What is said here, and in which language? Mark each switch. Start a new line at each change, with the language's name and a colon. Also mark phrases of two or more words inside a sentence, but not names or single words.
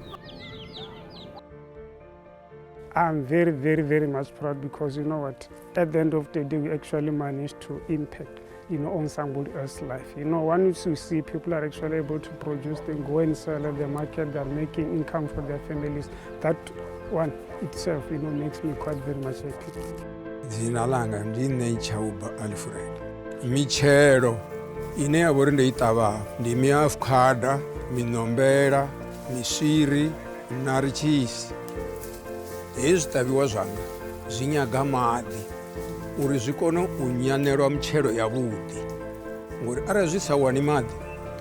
English: I'm very, very, very much proud because you know what, at the end of the day, we actually managed to impact, on somebody else's life. Once you see people are actually able to produce, they go and sell at the market, they're making income for their families. That one itself, makes me quite very much happy.
Venda: Dzina langa ndine Chauba Alfred. Michero ine ya vori ndi ṱavha ndi miafukhada, minombela, miswiri na richisi. Hezwi ṱavhiwa zwanga zwi nyaga maḓi uri zwi kone u nyanelwa mitshelo yavhuḓi ngori arali zwi sa wani maḓi